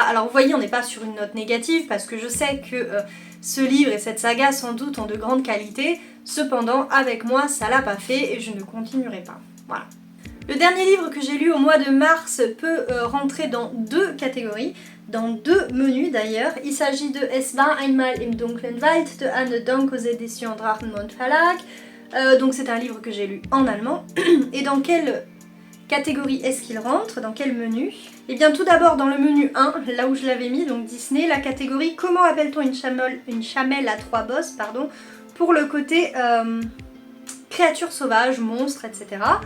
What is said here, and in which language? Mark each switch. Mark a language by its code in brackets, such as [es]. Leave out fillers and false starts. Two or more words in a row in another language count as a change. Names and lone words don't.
[fr] Alors vous voyez on n'est pas sur une note négative parce que je sais que ce livre et cette saga sans doute ont de grandes qualités, cependant avec moi ça l'a pas fait et je ne continuerai pas. Voilà. Le dernier livre que j'ai lu au mois de mars peut rentrer dans 2 catégories, dans 2 menus d'ailleurs. Il s'agit de Es war einmal im dunklen Wald de Anne Donk aux éditions Drachenmond Verlag. Donc c'est un livre que j'ai lu en allemand. Et dans quelle catégorie est-ce qu'il rentre? Dans quel menu? Et bien tout d'abord dans le menu 1, là où je l'avais mis, donc Disney, la catégorie comment appelle-t-on une chamelle à 3 bosses, pardon, pour le côté créatures sauvages, monstres, etc.